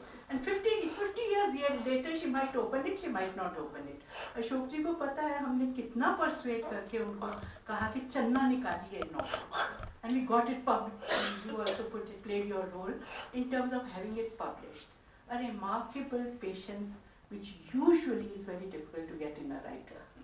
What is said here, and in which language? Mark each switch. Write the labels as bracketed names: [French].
[English] And 50 years later, she might open it, she might not open it. [Hindi] Ashok जी को पता है हमने कितना persuade करके उनको कहा कि चन्ना निकालिए novel. [English] And we got it published. You also played your role in terms of having it published. A remarkable patience which usually is very difficult to get in a writer.